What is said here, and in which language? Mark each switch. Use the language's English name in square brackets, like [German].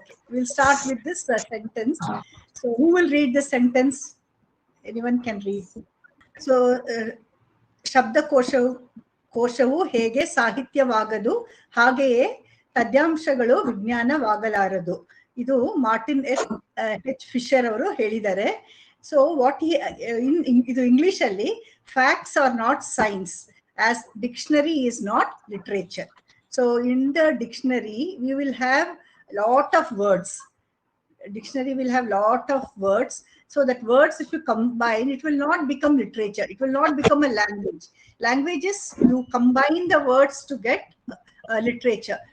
[English] we'll start with this sentence. So who will read the sentence? Anyone can read. [Kannada] So ಶಬ್ದಕೋಶವು ಹೇಗೆ ಸಾಹಿತ್ಯವಾಗದು ಹಾಗೆಯೇ ಪದ್ಯಾಂಶಗಳು ವಿಜ್ಞಾನವಾಗಲಾರದು. ಇದು Martin H Fisher ಅವರು ಹೇಳಿದ್ದಾರೆ. [English] so what [Kannada] ಇದು English ಅಲ್ಲಿ [English] Facts are not science as dictionary is not literature. So in the dictionary we will have lot of words. Dictionary will have lot of words. So that words, if you combine, it will not become literature. It will not become a language. Languages, you combine the words to get literature.